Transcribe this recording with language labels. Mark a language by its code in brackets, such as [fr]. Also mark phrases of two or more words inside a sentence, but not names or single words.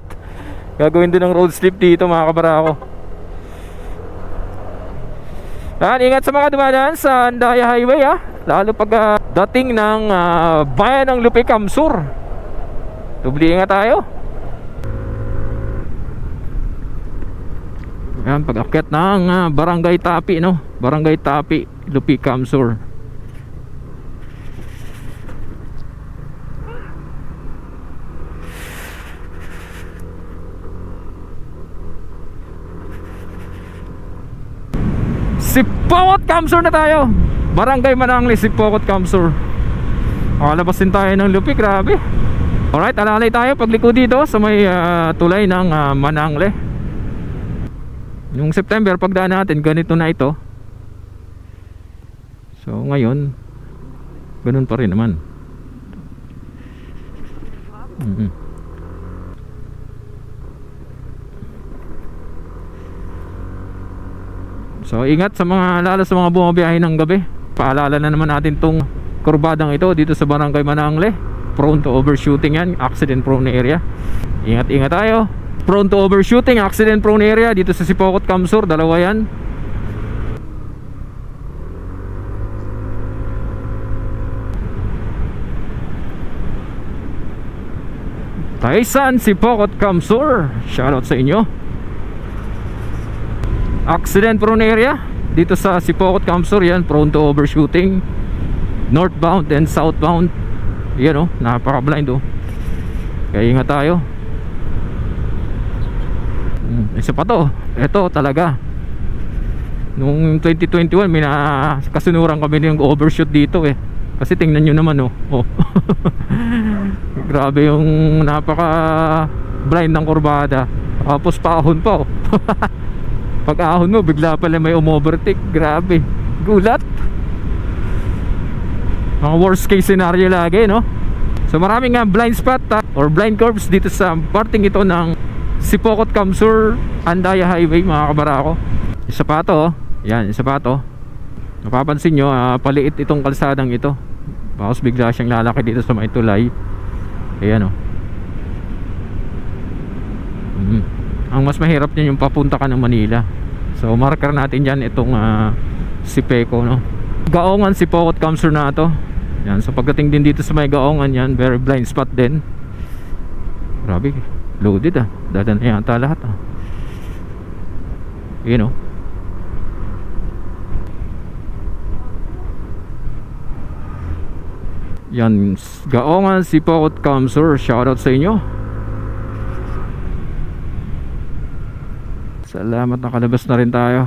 [tl] Gagawin din ng [en] road slip [tl] dito mga kabarako. Ingat sa mga dumadaan sa Andaya Highway lalo pag dating ng bayan ng Lupi Kamsur. Dubli ingat tayo. Ayan, pag-akyat ng Barangay Tapi, no? Barangay Tapi, Lupi, Camsur. Sipokot, Camsur na tayo. Barangay Manangle, Sipokot, Camsur. Kalabas din tayo ng Lupi, grabe. Alright, alalay tayo pagliko dito sa may tulay ng Manangle. Yung September pagdaan natin ganito na ito. So ngayon ganun pa rin naman. So ingat sa mga, lalo sa mga bumabiyahe ng gabi. Paalala na naman natin tong kurbadang ito dito sa Barangay Manangle. [en] Prone to overshooting yan, accident prone area. [tl] Ingat tayo. [en] Prone to overshooting, accident prone area [tl] dito sa Sipokot, Camsur, dalawa yan. Taisan, Sipokot, Camsur, shoutout sa inyo. [en] Accident prone area [tl] dito sa Sipokot, Camsur, yan, [en] prone to overshooting, northbound and southbound. [tl] Yan, oh, napaka-blind, oh. Kaya ingat tayo. Isa pa to, ito talaga nung 2021 may nakasunuran kami ng overshoot dito eh. Kasi tingnan nyo naman, oh. Grabe yung napaka blind ng kurbada. Tapos paahon pa, oh. Pag ahon mo bigla pala may umovertake. Grabe, gulat. Mga [en] worst case scenario [tl] lagi, no? So maraming [en] blind spot or blind curves [tl] dito sa parting ito ng Sipokot, Camsur, Andaya Highway, mga kabarako. Isa pa to, oh. Yan, isa pa to. Napapansin nyo, paliit itong kalsadang ito. Bakos bigla siyang lalaki dito sa may tulay. Ayan, oh. Ang mas mahirap niyan yung papunta ka ng Manila. So marker natin dyan itong Sipeco, no? Gaongan, Sipokot, Camsur na to. Yan, so pagdating din dito sa may Gaongan yan, [en] very blind spot [tl] din. Grabe, loaded, dadan na yata lahat, [en] you know. [tl] Yan, Gaongan, Sipokot, Camsur, shoutout sa inyo. Salamat, nakalabas na rin tayo.